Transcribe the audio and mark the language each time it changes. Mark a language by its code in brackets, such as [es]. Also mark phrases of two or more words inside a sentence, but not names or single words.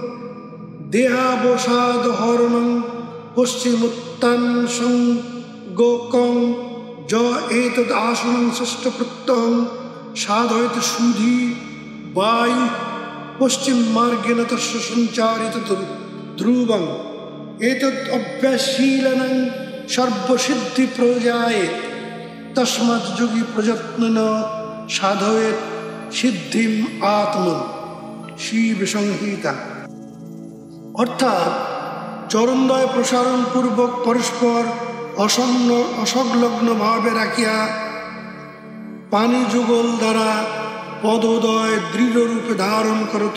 [sa] দেহাবসাদ হরণং পশ্চিমোত্তান সংগোকং য এতদ আসনং ষষ্ঠপ্রত্যং সাধয়ত সুধি বায়ু পশ্চিম মার্গেণ তস্য সঞ্চারিত ধ্রুবং এতদ অভ্যাসশীলনং সর্বসিদ্ধি প্রজায়েত তস্মাৎ যোগী প্রযত্নেন সাধয়েত সিদ্ধিম আত্মন। [bn] শিব সংহিতা। অর্থাৎ চরণদ্বয় প্রসারণ পূর্বক পরস্পর অসংলগ্ন ভাবে রাখিয়া পানি যুগল দ্বারা পদোদয় দৃঢ়রূপে ধারণ করত।